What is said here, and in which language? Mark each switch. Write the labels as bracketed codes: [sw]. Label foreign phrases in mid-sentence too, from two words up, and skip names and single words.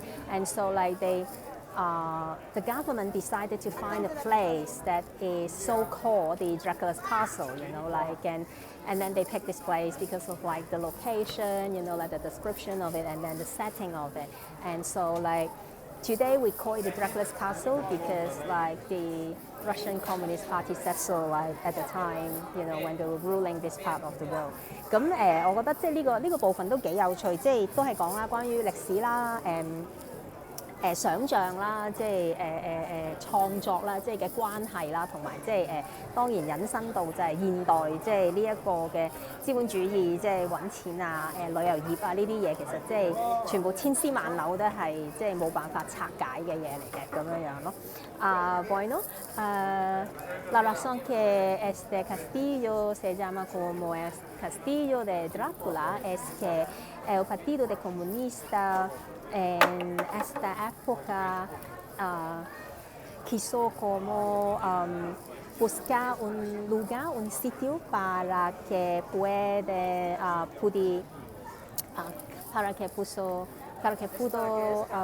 [en] And so like the government decided to find a place that is so-called the Dracula's Castle, you know, like and then they picked this place because of like the location, you know, like the description of it and then the setting of it. And so like today we call it the Dracula's Castle because like the Russian Communist Party said so like at the time, you know, when they were ruling this part of the world. [yue] 咁我覺得即係呢個部分都幾有趣，即係都係講啦關於歷史啦，想像啦，即係創作啦，即係嘅關係啦，同埋即係當然引申到就係現代即係呢一個嘅資本主義，即係揾錢啊、旅遊業啊呢啲嘢，其實即係全部千絲萬縷都係即係冇辦法拆解嘅嘢嚟嘅咁樣樣咯。Bueno, [es] la razón que este castillo se llama como el castillo de Drácula es que el Partido de Comunista en esta época quiso como buscar un lugar, un sitio para que pudo